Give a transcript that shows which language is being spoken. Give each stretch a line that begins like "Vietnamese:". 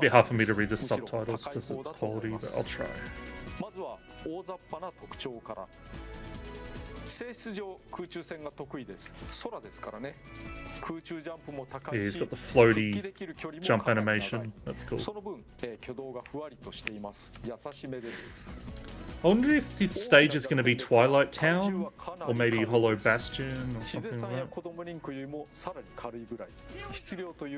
English: It's a bit hard for me to read the subtitles because it's quality, but I'll try.
Japanese: まずは大雑把な特徴から。性質上空中戦が得意です。空ですからね。空中ジャンプも高いし、
English: he's got the floaty jump animation. That's cool.
Japanese: その分、挙動がふわりとしています。優しめです。
English: I wonder if this stage is going to be Twilight Town, or maybe Hollow Bastion, or something like that.